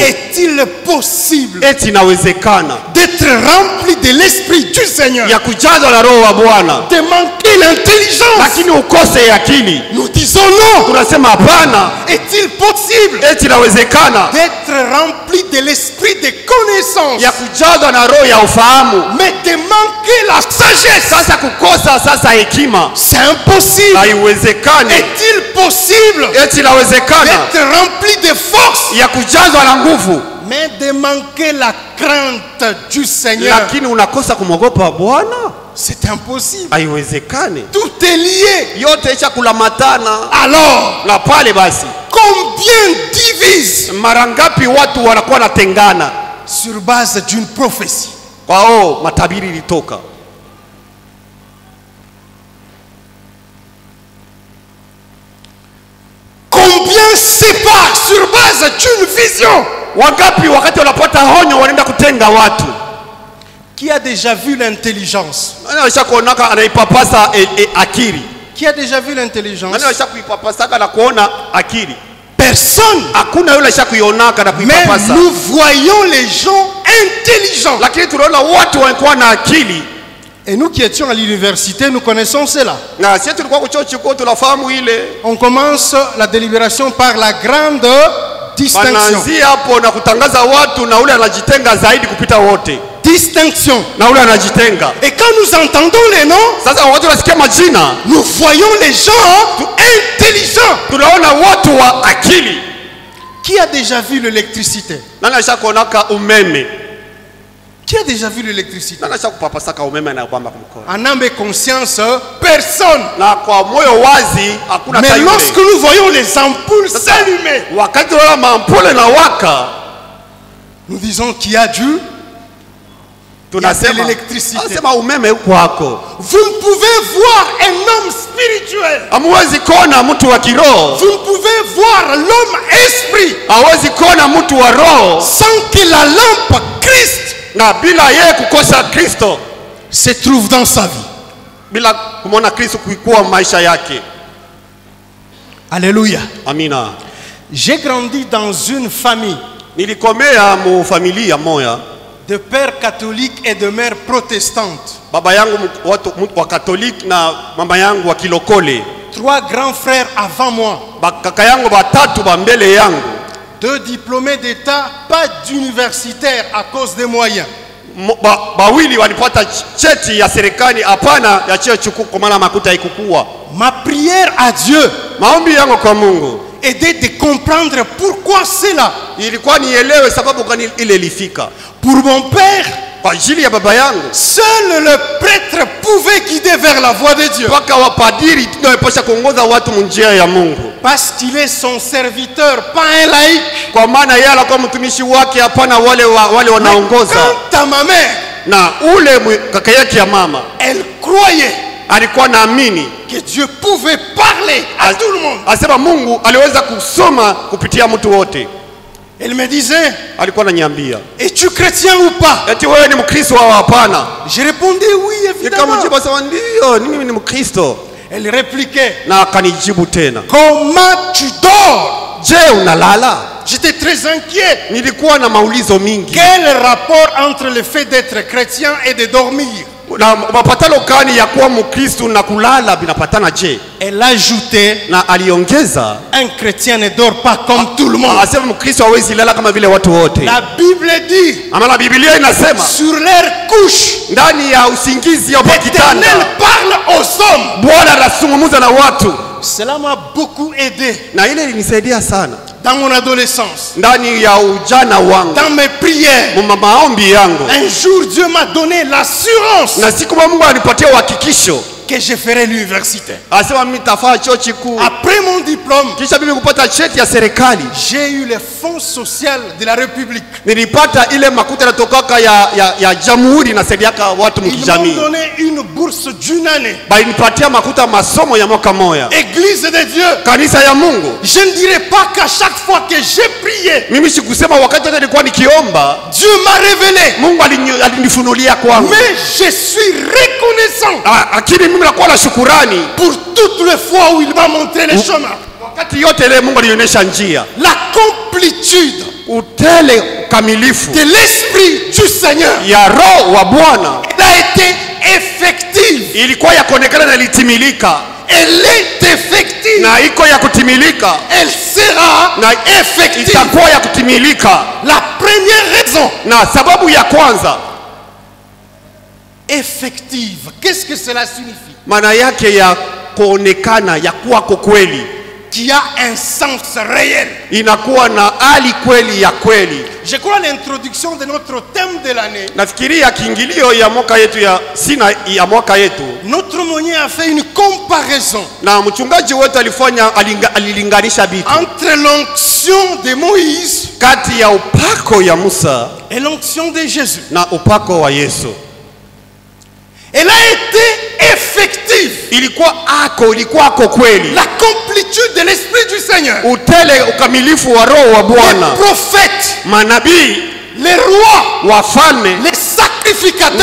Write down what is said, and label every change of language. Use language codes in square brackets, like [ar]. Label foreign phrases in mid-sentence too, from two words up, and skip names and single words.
[fr] Est-il possible [sw] Eti inawezekana [fr] d'être rempli de l'Esprit du Seigneur, [sw] ya kujazwa na Roho wa Bwana [fr] de manquer l'intelligence? [sw] lakini ukose akili? [fr] Nous disons non. [sw] Tunasema hapana. [fr] Est-il possible [sw] Eti inawezekana [fr] d'être rempli de l'esprit de connaissance, [sw] ya kujazwa na roho ya ufahamu, [fr] mais de manquer la sagesse? [sw] sasa kukosa sasa hekima? [fr] C'est impossible. [sw] Haiwezekani. [fr] Est-il possible [sw] Eti inawezekana [fr] d'être rempli de force, [sw] ya kujazwa na nguvu [fr] mais de manquer la crainte du Seigneur? [sw] lakini unakosa kumwogopa Bwana? [fr] C'est impossible. [sw] Haiwezekani. [fr] Tout est lié. [sw] Yote isha kulamatana. [fr] Alors, [sw] Na pale basi, [fr] combien divise [sw] mara ngapi watu wanakuwa natengana [fr] sur base d'une prophétie? [sw] kwao matabiri ilitoka. [fr] Combien séparent sur base d'une vision? [sw] Wangapi wakati wanapata honyo wanaenda kutenga watu? [fr] Qui a déjà vu l'intelligence? [sw] Anaisha kuonaka anaipapasa akili. [fr] Qui a déjà vu l'intelligence? [sw] Anaisha kuipapasa na kuona akili. [fr] Personne. [sw] Hakuna yule anaisha kuionaka na [fr] Mais [sw] kuipapasa. [fr] nous voyons les gens intelligents. [sw] Lakini tunaona watu wanakuwa na akili. [fr] Et nous qui étions à l'université, nous connaissons cela. [sw] Na sisi tulikuwa kuchuo kikuu tunafahamu ile. [fr] On commence la délibération par la grande distinction. [sw] Wanaanzia hapo na kutangaza watu na ule anajitenga zaidi kupita wote. [fr] Distinction. [sw] Na ule anajitenga. [fr] Et quand nous entendons les noms, [sw] Sasa watu wasikia majina, [fr] nous voyons les gens intelligents. [sw] tunaona watu wa akili. [fr] Qui a déjà vu l'électricité? [sw] Nani ashakuonaka umeme? [fr] Qui a déjà vu l'électricité? [sw] Nani ashakupapasaka umeme na kwamba kumkono? [fr] En âme et conscience, personne. [sw] Na kwa moyo wazi hakuna [fr] Mais [sw] tayari. [fr] lorsque nous voyons les ampoules s'allumer, [sw] Wakati tunaona mampole na waka, [fr] nous disons qu'il y a Dieu. [sw] tunasema [fr] l'électricité. [sw] Asema umeme uko wako. [fr] Vous ne pouvez voir un homme spirituel. [sw] Hamwezi kuona mtu wa kiroho. [fr] Vous ne pouvez voir l'homme esprit [sw] Hawezi kuona mtu wa roho [fr] sans que la lampe Christ [sw] na bila yeye kukosa Kristo, [fr] se trouve dans sa vie. [sw] bila kumwona Kristo kuikuwa maisha yake. [fr] Alléluia. [sw] Amina. [fr] J'ai grandi dans une famille [sw] Nilikomea mu familia moya, [fr] de pères catholiques et de mères protestantes. [sw] baba yangu watu wa Katoliki na mama yangu wa kilokole. [fr] 3 grands frères avant moi. [sw] Kaka yangu batatu ba mbele yangu. [fr] 2 diplômés d'état, pas d'universitaire à cause des moyens. [sw] Bawili walipata cheti ya serikali, hapana ya cheo chuku kwa maana makuta haikukua. [fr] Ma prière à Dieu [sw] Maombi yangu kwa Mungu [fr] était de comprendre pourquoi cela. [sw] ilikuwa nielewe sababu gani ile ilifika. [fr] Pour mon père, [sw] Kwa ajili ya baba yangu, [fr] seul le prêtre pouvait guider vers la voie de Dieu. [sw] mpaka wapadiri ndio wapasha kuongoza watu njia ya Mungu. [fr] Parce qu'il est son serviteur, pas un laïc. [sw] Kwa maana yeye alikuwa mtumishi wake, hapana wale wanaongoza. [fr] Quant à ma mère, [sw] Na ule kaka yake ya mama [fr] elle croyait [sw] alikuwa naamini [fr] que Dieu pouvait parler à tout le monde. [sw] asema Mungu aliweza kusoma kupitia mtu wote. [fr] Elle me disait, [sw] Alikuwa ananiambia, [fr] es-tu chrétien ou pas? [sw] eti wewe ni Mkristo au hapana? [fr] Je répondais oui, évidemment. [sw] Nikamjibu sema ndio, mimi ni Mkristo. [fr] Elle répliquait, [sw] Na akanijibu tena, [fr] comment tu dors? [sw] je unalala? [fr] J'étais très inquiet. [sw] Nilikuwa na maulizo mingi. [fr] Quel rapport entre le fait d'être chrétien et de dormir? [sw] Na mapatano gani ya kuwa Mkristo na kulala vinapatana je? [fr] Elle ajoutait, [sw] Na aliongeza, [fr] un chrétien ne dort pas comme tout le monde. [sw] asema Mkristo hawezi lala kama vile watu wote. [fr] La Bible dit, [sw] Ama Biblia inasema [fr] sur leur couche, [sw] ndani ya usingizi ya kitanda [fr] l'Éternel parle aux hommes. [sw] Bwana anazungumza na watu. [fr] Cela m'a beaucoup aidé [sw] Na ile ilinisaidia sana [fr] dans mon adolescence, [sw] ndani ya ujana wangu, [fr] dans mes prières. [sw] maombi yangu. [fr] Un jour, Dieu m'a donné l'assurance [sw] Na siku Mungu alipatia uhakikisho, [fr] que je ferai l'université. [sw] asema mimi nitafaa chuo kikuu. [fr] Après mon diplôme, [sw] Kisha mimi kupata cheti ya serikali, [fr] j'ai eu les fonds sociaux de la République. [sw] nilipata ile makuta yanatokaka ya jamhuri na saidiaka watu [fr] Ils m'ont [sw] mkijamii. [fr] donné une bourse d'une année. [sw] Balinipatia makuta masomo ya mwaka moja. [fr] Église de Dieu. [sw] Kanisa ya Mungu. [fr] Je ne dirais pas qu'à chaque fois que j'ai prié, [sw] Mimi sikusema wakati wote nilikuwa nikiomba [fr] Dieu m'a révélé. [sw] Mungu alinifunulia kwangu. [fr] Mais je suis reconnaissant [sw] Lakini mimi nakuwa na shukurani [fr] pour toutes les fois où il m'a montré les chemins. [sw] wakati yote ile Mungu alionyesha njia. [fr] La complétude [sw] Utele kamilifu [fr] de l'Esprit du Seigneur, [sw] ya Roho wa Bwana [fr] elle a été effective. [sw] ilikuwa ya kuonekana na ilitimilika, [fr] Elle est effective. [sw] na iko ya kutimilika, [fr] Elle sera [sw] na [fr] effective. [sw] itakuwa ya kutimilika. [fr] La première raison, [sw] Na sababu ya kwanza, [fr] effective. Qu'est-ce que cela signifie? [sw] maana yake ya kuonekana, ya kuwa kweli, [fr] qui a un sens réel. [sw] inakuwa na hali kweli ya kweli. [fr] Je crois l'introduction de notre thème de l'année. [sw] Nafikiria kiingilio ya mwaka yetu ya sina ya mwaka yetu. [fr] Notre aumônier a fait une comparaison. [sw] Na mchungaji wetu alilinganisha vitu [fr] entre l'onction de Moïse [sw] kati ya upako ya Musa [fr] et l'onction de Jésus. [sw] na upako wa Yesu. [fr] Elle a été effective. [sw] Ilikuwa ako kweli. [fr] La complétude de l'Esprit du Seigneur. [sw] Utele ukamilifu wa roho wa Bwana. [fr] Les prophètes, [sw] Manabii, [fr] les rois, [sw] wafalme [fr] les sacrificateurs